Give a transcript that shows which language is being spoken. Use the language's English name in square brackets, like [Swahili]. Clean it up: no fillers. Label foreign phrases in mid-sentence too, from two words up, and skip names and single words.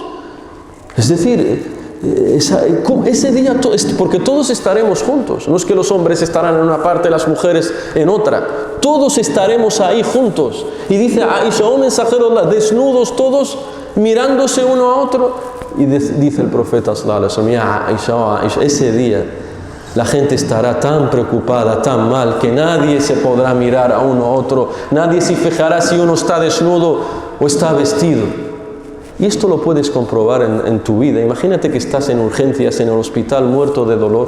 [Spanish] Es decir, ese día, porque todos estaremos juntos, no es que los hombres estarán en una parte, las mujeres en otra, todos estaremos ahí juntos. Y dice Aisha: oh mensajero de Allah, desnudos todos, mirándose uno a otro. Y dice el profeta [Arabic] صلى الله عليه وسلم: [Spanish] ya Aisha, oh Aisha, ese día la gente estará tan preocupada, tan mal, que nadie se podrá mirar a uno a otro, nadie se fijará si uno está desnudo o está vestido. Y esto lo puedes comprobar en tu vida. Imagínate que estás en urgencias, en el hospital, muerto de dolor.